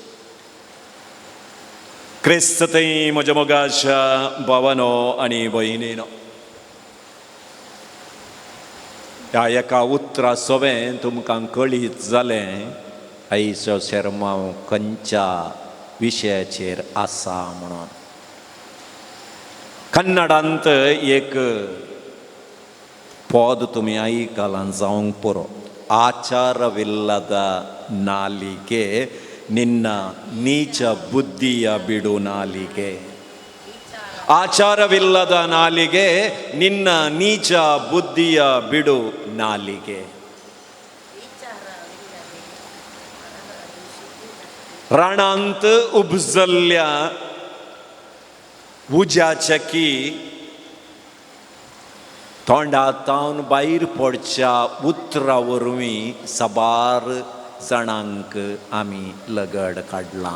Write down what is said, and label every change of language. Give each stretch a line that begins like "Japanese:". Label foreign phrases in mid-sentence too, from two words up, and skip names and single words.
Konkani: क्रिस्ततय म्हज्या मोगाच्या भावानो आनी भयणीनो, ह्या एका उतरा सोबें तुमकां कळीत जालें आयचो शर्माव खंयच्या विशयाचेर आसा म्हणून. कन्नडांत एक पद तुमी आयकलां जावंक पुरो.
Kannada: ಆಚಾರವಿಲ್ಲದ ನಾಲಿಗೆ ನಿನ್ನ ನೀಚ ಬುದ್ಧಿಯ ಬಿಡು ನಾಲಿಗೆ. ಆಚಾರವಿಲ್ಲದ ನಾಲಿಗೆ ನಿನ್ನ ನೀಚ ಬುದ್ಧಿಯ ಬಿಡು ನಾಲಿಗೆ.
Konkani: राणांत उपजल्ल्या उज्याच्या की तोंडातावन भायर पडच्या उतरा वरवीं साबार जाणांक आमी लगड काडलां.